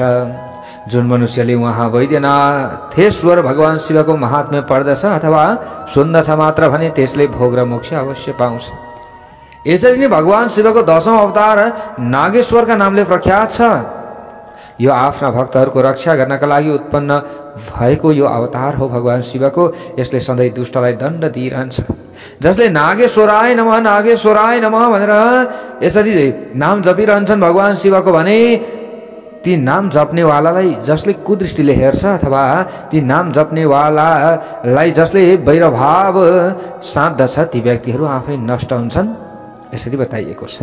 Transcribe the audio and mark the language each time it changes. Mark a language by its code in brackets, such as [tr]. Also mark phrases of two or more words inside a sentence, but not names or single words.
[ne] जुन मनुष्यले उहाँ वैद्यनाथेश्वर भगवान शिवको महात्म्य पढ्दछ अथवा सुन्दछ मात्र भने त्यसले भोग र मोक्ष अवश्य पाउँछ। यसरी नै भगवान शिवको 10औं अवतार नागेश्वरका नामले प्रख्यात छ। यो आफ्ना भक्तहरूको रक्षा गर्नका लागि उत्पन्न भएको यो अवतार हो भगवान शिवको। यसले सधैँ दुष्टलाई दण्ड दिइरहन्छ। जसले [sa] नागेश्वराय नमः नागेश्वराय नमः [ne] भनेर यसरी नाम जपिरहन्छन् भगवान शिवको भने ती नाम जप्नेवालालाई जसले कुदृष्टिले हेर्छ अथवा ती नाम जप्नेवालालाई जसले वैरभाव साध्दछ ती व्यक्तिहरू आफै नष्ट हुन्छन्। यसरी बताइएको छ।